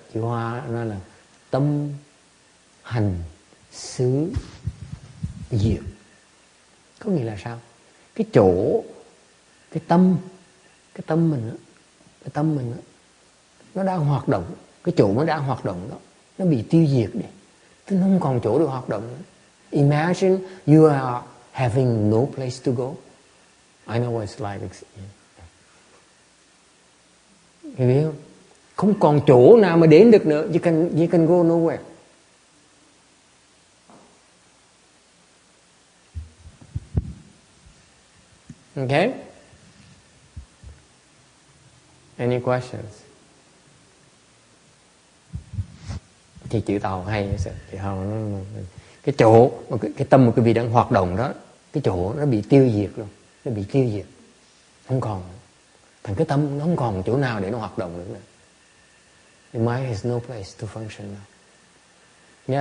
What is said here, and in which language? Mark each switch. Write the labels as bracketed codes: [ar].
[vi] Chữ Hoa nó là tâm hành xứ diệt. Có nghĩa là sao? Cái chỗ, cái tâm mình đó, nó đang hoạt động. Cái chỗ nó đang hoạt động đó, nó bị tiêu diệt đi. Tức nó không còn chỗ để hoạt động nữa. [en] Imagine you are having no place to go. I know what it's like. [vi] Hiểu biết không? Không còn chỗ nào mà đến được nữa. [en] You can go nowhere. Okay? Any questions? [vi] Thì chữ Tàu hay thì cái chỗ cái tâm của quý vị đang hoạt động đó, cái chỗ nó bị tiêu diệt luôn, nó bị tiêu diệt, không còn. Thành cái tâm nó không còn chỗ nào để nó hoạt động nữa. [en] The mind has no place to function now.